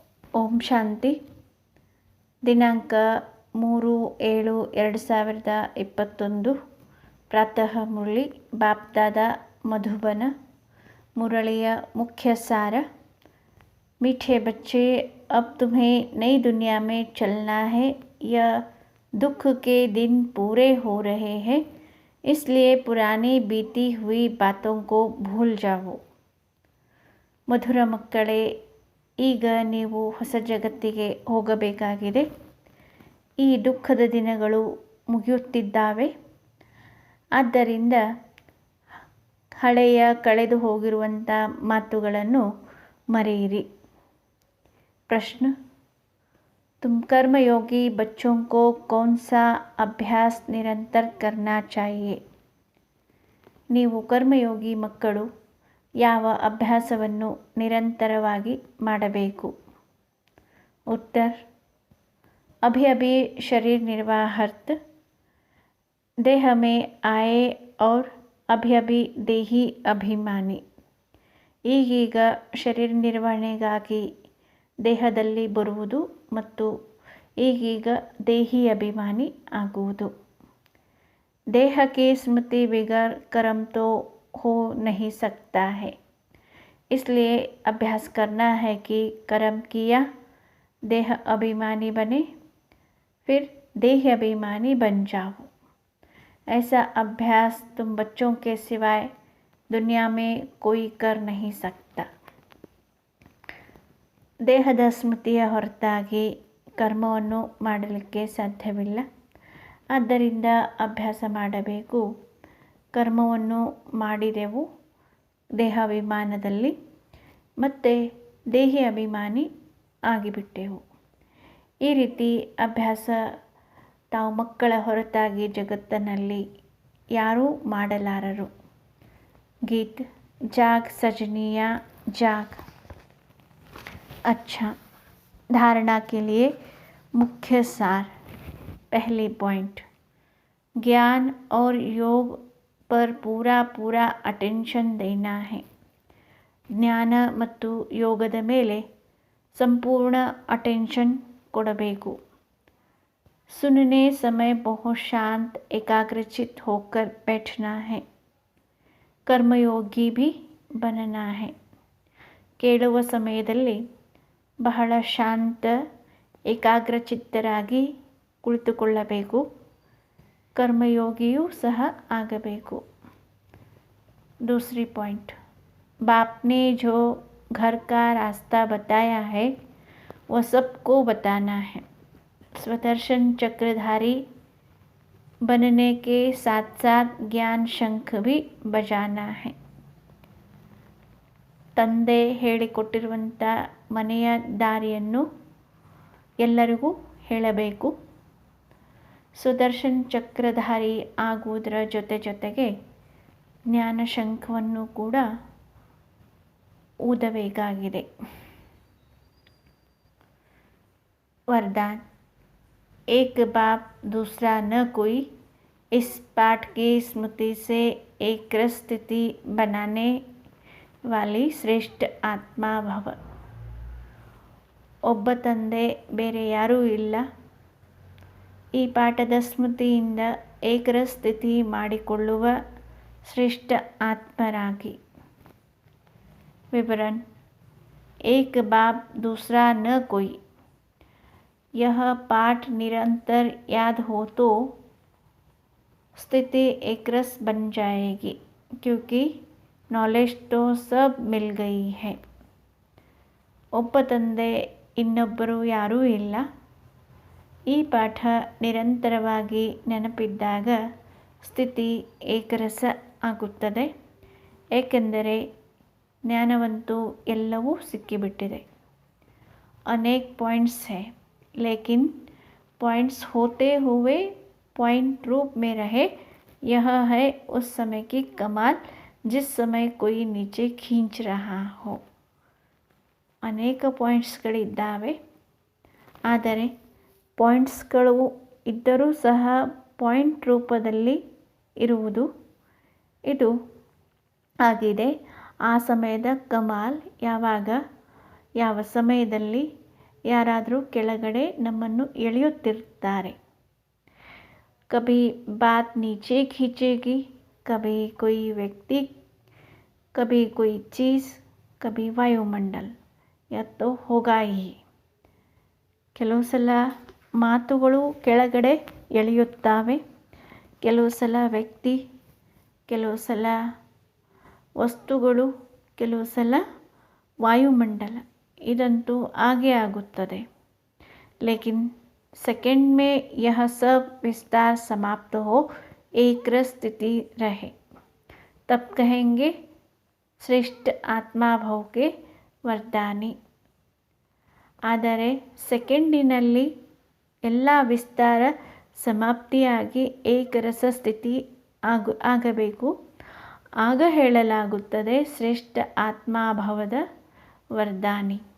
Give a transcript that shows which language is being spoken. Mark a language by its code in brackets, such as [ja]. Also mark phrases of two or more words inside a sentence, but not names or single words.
[kn] ಓಂ ಶಾಂತಿ. ದಿನಾಂಕ 3/7/2021 ಪ್ರಾತಃ ಮುರಳಿ ಬಾಪ್ದಾದ ಮಧುಬನ. [hi] मुरलिय मुख्य सार। मीठे बच्चे, अब तुम्हें नई दुनिया में चलना है। यह दुख के दिन पूरे हो रहे हैं, इसलिए पुरानी बीती हुई बातों को भूल जाओ. [kn] ಮಧುರ ಮಕ್ಕಳೇ, ಈಗ ನೀವು ಹೊಸ ಜಗತ್ತಿಗೆ ಹೋಗಬೇಕಾಗಿದೆ. ಈ ದುಃಖದ ದಿನಗಳು ಮುಗಿಯುತ್ತಿದ್ದಾವೆ. ಆದ್ದರಿಂದ ಹಳೆಯ ಕಳೆದು ಹೋಗಿರುವಂಥ ಮಾತುಗಳನ್ನು ಮರೆಯಿರಿ. [hi] प्रश्न: तुम कर्मयोगी बच्चों को कौन सा अभ्यास निरंतर करना चाहिए? [kn] ನೀವು ಕರ್ಮಯೋಗಿ ಮಕ್ಕಳು ಯಾವ ಅಭ್ಯಾಸವನ್ನು ನಿರಂತರವಾಗಿ ಮಾಡಬೇಕು? [hi] उत्तर: अभी अभी शरीर निर्वाहर्त देह में आए और अभी अभी देही अभिमानी. [kn] ಈಗೀಗ ಶರೀರ ನಿರ್ವಹಣೆಗಾಗಿ ದೇಹದಲ್ಲಿ ಬರುವುದು ಮತ್ತು ಈಗೀಗ ದೇಹಿ ಅಭಿಮಾನಿ ಆಗುವುದು. [hi] देह की स्मृति बिगर कर्म तो हो नहीं सकता है, इसलिए अभ्यास करना है कि कर्म किया देह अभिमानी बने, फिर देह अभिमानी बन जाओ. ऐसा अभ्यास तुम बच्चों के सिवाय दुनिया में कोई कर नहीं सकता. [kn] ದೇಹದ ಸ್ಮೃತಿಯ ಹೊರತಾಗಿ ಕರ್ಮವನ್ನು ಮಾಡಲಿಕ್ಕೆ ಸಾಧ್ಯವಿಲ್ಲ. ಆದ್ದರಿಂದ ಅಭ್ಯಾಸ ಮಾಡಬೇಕು. ಕರ್ಮವನ್ನು ಮಾಡಿದೆವು ದೇಹಾಭಿಮಾನದಲ್ಲಿ, ಮತ್ತು ದೇಹಿ ಅಭಿಮಾನಿ ಆಗಿಬಿಟ್ಟೆವು. ಈ ರೀತಿ ಅಭ್ಯಾಸ ತಾವು ಮಕ್ಕಳ ಹೊರತಾಗಿ ಜಗತ್ತಿನಲ್ಲಿ ಯಾರೂ ಮಾಡಲಾರರು. [hi] गीत जाग सजनिया जाग. अच्छा, धारणा के लिए मुख्य सार. पहली पॉइंट, ज्ञान और योग पर पूरा अटेंशन देना है. [kn] ಜ್ಞಾನ ಮತ್ತು ಯೋಗದ ಮೇಲೆ ಸಂಪೂರ್ಣ ಅಟೆನ್ಷನ್ ಕೊಡಬೇಕು. [hi] सुनने समय बहुत शांत एकाग्रचित होकर बैठना है. कर्मयोगी भी बनना है. [kn] ಕೇಳುವ ಸಮಯದಲ್ಲಿ ಬಹಳ ಶಾಂತ ಏಕಾಗ್ರಚಿತ್ತರಾಗಿ ಕುಳಿತುಕೊಳ್ಳಬೇಕು. ಕರ್ಮಯೋಗಿಯೂ ಸಹ ಆಗಬೇಕು. [hi] दूसरी पॉइंट, बाप ने जो घर का रास्ता बताया है वह सबको बताना है. स्वदर्शन चक्रधारी बनने के साथ साथ ज्ञान शंख भी बजाना है. [kn] ತಂದೆ ಹೇಳಿಕೊಟ್ಟಿರುವಂಥ ಮನೆಯ ದಾರಿಯನ್ನು ಎಲ್ಲರಿಗೂ ಹೇಳಬೇಕು. ಸುದರ್ಶನ್ ಚಕ್ರಧಾರಿ ಆಗುವುದರ ಜೊತೆಗೆ ಜ್ಞಾನ ಶಂಖವನ್ನು ಕೂಡ ಊದಬೇಕಾಗಿದೆ. [hi] वरदान: एक बाप दूसरा न कोई, इस पाठ की स्मृति से एक स्थिति बनाने वाली [kn] ಶ್ರೇಷ್ಠ ಆತ್ಮ ಭವ. ಒಬ್ಬ ತಂದೆ ಬೇರೆ ಯಾರೂ ಇಲ್ಲ. ಈ ಪಾಠದ ಸ್ಮೃತಿಯಿಂದ ಏಕರ ಸ್ಥಿತಿ ಮಾಡಿಕೊಳ್ಳುವ ಶ್ರೇಷ್ಠ ಆತ್ಮರಾಗಿ. [hi] विवरण: एक बाप दूसरा न कोई. यह पाठ निरंतर याद हो तो स्थिति एकरस बन जाएगी, क्योंकि नॉलेज तो सब मिल गई है. [kn] ಒಬ್ಬ ತಂದೆ ಇನ್ನೊಬ್ಬರು ಯಾರೂ ಇಲ್ಲ. ಈ ಪಾಠ ನಿರಂತರವಾಗಿ ನೆನಪಿದ್ದಾಗ ಸ್ಥಿತಿ ಏಕರಸ ಆಗುತ್ತದೆ, ಏಕೆಂದರೆ ಜ್ಞಾನವಂತೂ ಎಲ್ಲವೂ ಸಿಕ್ಕಿಬಿಟ್ಟಿದೆ. [hi] अनेक पॉइंट्स है, लेकिन पॉइंट्स होते हुए पॉइंट रूप में रहे, यह है उस समय की कमाल जिस समय कोई नीचे खींच रहा हो. [kn] ಅನೇಕ ಪಾಯಿಂಟ್ಸ್ಗಳಿದ್ದಾವೆ, ಆದರೆ ಪಾಯಿಂಟ್ಸ್ಗಳು ಇದ್ದರೂ ಸಹ ಪಾಯಿಂಟ್ ರೂಪದಲ್ಲಿ ಇರುವುದು ಇದು ಆಗಿದೆ. ಆ ಸಮಯದ ಕಮಾಲ್ ಯಾವಾಗ, ಯಾವ ಸಮಯದಲ್ಲಿ ಯಾರಾದರೂ ಕೆಳಗಡೆ ನಮ್ಮನ್ನು ಎಳೆಯುತ್ತಿರ್ತಾರೆ. [hi] कभी बात नीचे खींचेगी, कभी कोई व्यक्ति, कभी कोई चीज़, कभी वायुमंडल. यह तो होगा ही. [kn] ಕೆಲವು ಸಲ ಮಾತುಗಳು ಕೆಳಗಡೆ ಎಳೆಯುತ್ತವೆ, ಕೆಲವು ಸಲ ವ್ಯಕ್ತಿ, ಕೆಲವು ಸಲ ವಸ್ತುಗಳು, ಕೆಲವು ಸಲ ವಾಯುಮಂಡಲ. ಇದಂತೂ ಆಗೇ ಆಗುತ್ತದೆ. [hi] लेकिन सेकंड में यह सब विस्तार समाप्त हो, एक रस स्थिति रहे, तब कहेंगे श्रेष्ठ आत्मा भाव के वरदानी. [kn] ಆದರೆ ಸೆಕೆಂಡಿನಲ್ಲಿ ಎಲ್ಲ ವಿಸ್ತಾರ ಸಮಾಪ್ತಿಯಾಗಿ ಏಕರಸ ಸ್ಥಿತಿ ಆಗಬೇಕು. ಆಗ ಹೇಳಲಾಗುತ್ತದೆ ಶ್ರೇಷ್ಠ ಆತ್ಮಾಭಾವದ वरदानी.